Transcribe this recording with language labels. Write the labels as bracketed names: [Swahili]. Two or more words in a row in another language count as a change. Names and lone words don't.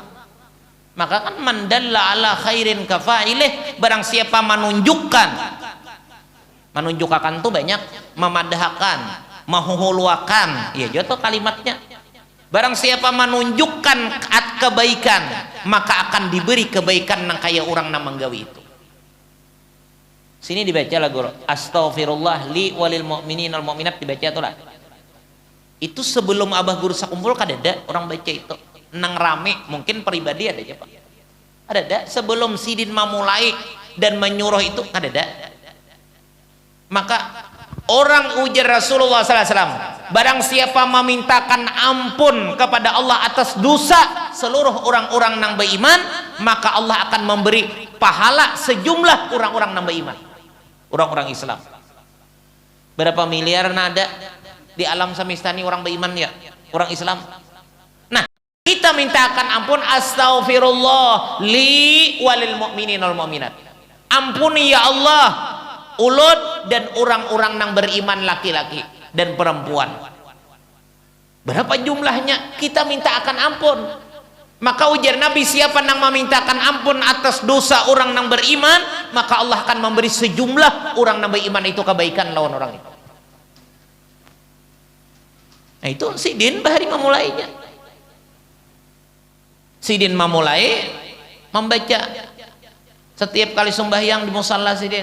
[Banjar] Maka kan [Arabic] من دل على خير كفاعله, [Banjar] barang siapa menunjukkan tuh banyak, memadahkan, menghuluakan, ya jatuh kalimatnya. Barang siapa menunjukkan kebaikan, maka akan diberi kebaikan nang kaya orang nang menggawi itu. Sini dibaca lah guru, [Arabic] أستغفر الله لي وللمؤمنين والمؤمنات, [Banjar] dibaca tuh lah. Itu sebelum abah guru sakumpul kadada orang baca itu nang rame, mungkin pribadi ada aja Pak. Ada dah sebelum Sidin memulai dan menyuruh itu ada dah. Maka orang ujar Rasulullah SAW, barang siapa memintakan ampun kepada Allah atas dosa seluruh orang-orang nang beriman, maka Allah akan memberi pahala sejumlah orang-orang nang beriman, orang-orang Islam. Berapa miliar nada di alam semesta ini orang beriman ya, orang Islam. Nah, kita mintakan ampun, [Arabic] أستغفر الله لي وللمؤمنين والمؤمنات. [Banjar] Ampuni ya Allah ulut dan orang-orang yang beriman laki-laki dan perempuan. Berapa jumlahnya? Kita minta akan ampun. Maka ujar Nabi, siapa yang memintakan ampun atas dosa orang yang beriman, maka Allah akan memberi sejumlah orang yang beriman itu kebaikan lawan orang itu. Nah itu Sidin bahari memulainya. Sidin memulai membaca setiap kali sembahyang di musalla Sidin.